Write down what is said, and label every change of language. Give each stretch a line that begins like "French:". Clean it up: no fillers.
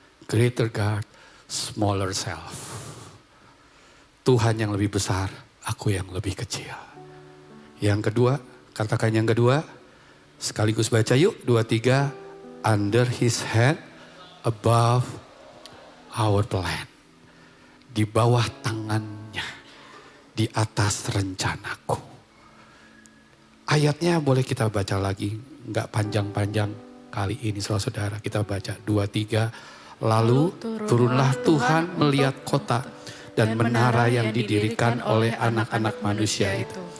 English: Greater God, smaller self.
Indonesian: Tuhan yang lebih besar, aku yang lebih kecil. Yang kedua, katakan yang kedua. Sekaligus baca yuk, 2-3.
English: Under his hand, above our plan.
Indonesian: Di bawah tangannya, di atas rencanaku. Ayatnya boleh kita baca lagi, nggak panjang-panjang kali ini saudara-saudara. Kita baca 2-3. Lalu turunlah Tuhan melihat kota dan menara yang didirikan oleh anak-anak manusia itu.